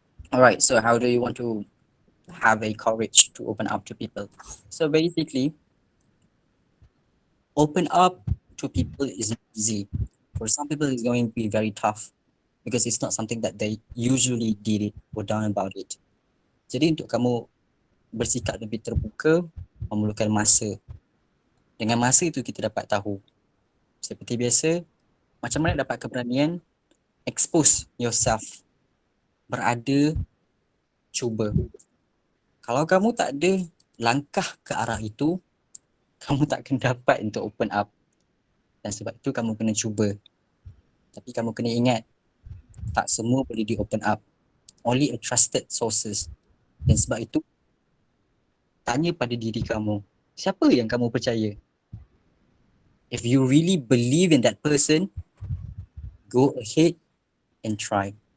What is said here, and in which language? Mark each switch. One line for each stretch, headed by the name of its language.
English: Alright, so how do you want to have a courage to open up to people? So basically, open up to people is not easy. For some people, it's going to be very tough because it's not something that they usually did it or done about it.
Malay: Jadi untuk kamu bersikap lebih terbuka, memerlukan masa. Dengan masa itu kita dapat tahu. Seperti biasa, macam mana dapat keberanian?
English: Expose yourself.
Malay: berada, cuba. Kalau kamu tak ada langkah ke arah itu, kamu tak akan dapat untuk open up. Dan sebab itu kamu kena cuba. Tapi kamu kena ingat, tak semua boleh di open up.
English: Only a trusted sources.
Malay: Dan sebab itu, tanya pada diri kamu, siapa yang kamu percaya?
English: If you really believe in that person, go ahead and try.